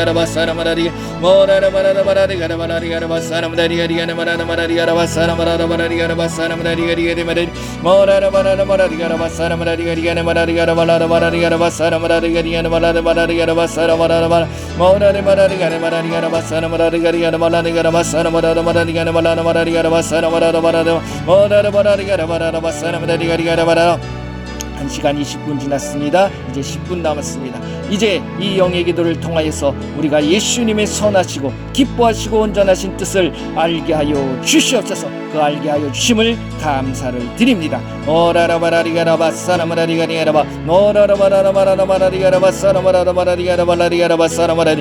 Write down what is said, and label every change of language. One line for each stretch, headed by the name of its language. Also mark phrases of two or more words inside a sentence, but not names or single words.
Korean: ara basara marada ora marada marada ara balari ara basara marada ara marada marada ara basara marada marada ara basara marada ara marada ora marada marada ara basara marada ara marada ara balada marada ara basara marada gariana marada marada gara basara marada marada marada gara marada gara basara marada gariana marada gara basara marada marada gara marada gara basara marada marada marada gara marada basara marada gara marada 1시간 20분 지났습니다. 이제 10분 남았습니다. 이제 이 영의 기도를 통하여서 우리가 예수님의 선하시고 기뻐하시고 온전하신 뜻을 알게 하여 주시옵소서. 그 알게 하여 주심을 감사를 드립니다. 오라라바라리가라바 사라마라리가리가라바 노라라바라라바라라바라리가라바 사라마라라바라리가라바라리가라바 사라마라리